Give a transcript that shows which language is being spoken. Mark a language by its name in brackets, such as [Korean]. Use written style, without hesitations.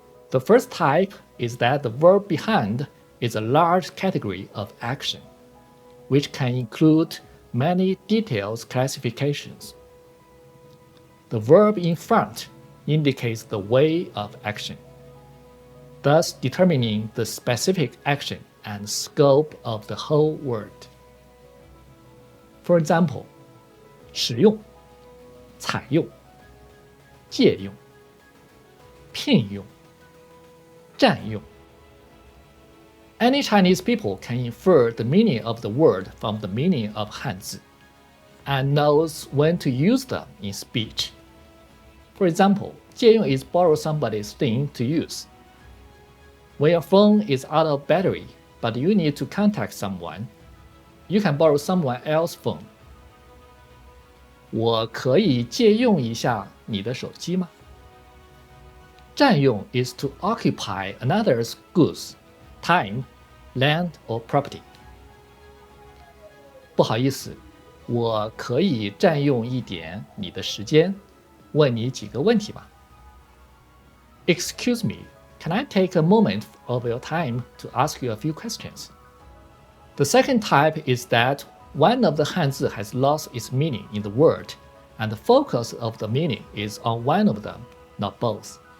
[English] The first type is that the verb behind is a large category of action, which can include many detailed classifications. The verb in front indicates the way of action, thus determining the specific action and scope of the whole word. For example, [Chinese] 使用、采用、借用、聘用、占用。 [English] Any Chinese people can infer the meaning of the word from the meaning of Hanzi, and knows when to use them in speech. For example, 借用 is borrow somebody's thing to use. When your phone is out of battery, but you need to contact someone, you can borrow someone else's phone. [Chinese] 我可以借用一下你的手机吗？ [English] 占用 is to occupy another's goods, time, land, or property. [Chinese] 不好意思，我可以占用一点你的时间，问你几个问题吗？ [English] Excuse me, can I take a moment of your time to ask you a few questions? The second type is that one of the Hanzi has lost its meaning in the word, and the focus of the meaning is on one of them, not both.